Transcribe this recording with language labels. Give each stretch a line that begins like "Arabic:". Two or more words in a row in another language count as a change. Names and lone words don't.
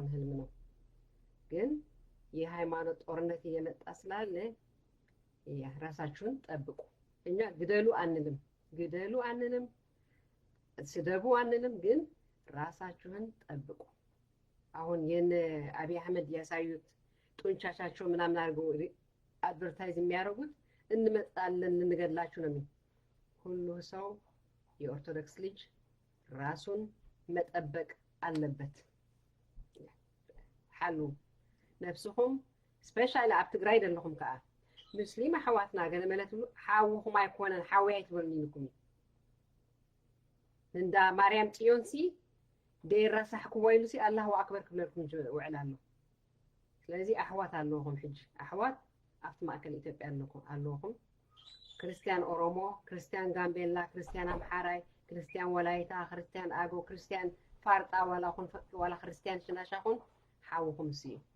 Amharic: ህልም ነው። ግን የሃይማኖት ጦርነት እየመጣ ስላለ ያ ራሳችሁን ጠብቁ። እኛ ግደሉ አንልም፣ ስደቡ አንልም፣ ግን ራሳችሁን ጠብቁ። አሁን የነ አብይ አህመድ ያሳዩት ጡንቻቻቸው ምናምን አድርገው አድቨርታይዝ የሚያደርጉት እንመጣለን ልንገድላችሁ ነው። ሁሉ ሰው የኦርቶዶክስ ልጅ ራሱን መጠበቅ አለበት።
Tigrinya: ሓሉ ነፍስኹም ስፔሻሊ ኣብ ትግራይ ዘለኹም ከዓ ሙስሊም ኣሕዋትና ገለ ማለት ሓውኹም ኣይኮነን ሓወይ ኣይትበሉኒንኩም እንዳ ማርያም ጽዮን ሲ ደይራሳሕኩም ወይሉ ሲ
Arabic: الله أكبر
Tigrinya: ክብለልኩም ውዕል ኣሎ። ስለዚ ኣሕዋት ኣለኹም ሕጂ ኣሕዋት ኣብቲ ማእከል ኢትዮጵያ ኣለኹም። ክርስቲያን ኦሮሞ፣ ክርስቲያን ጋምቤላ፣ ክርስቲያን ኣምሓራይ፣ ክርስቲያን ወላይታ፣ ክርስቲያን ኣገው፣ ክርስቲያን ፋርጣ ዋላ ክርስቲያን ሽናሻኹን ሓውኹም ሲ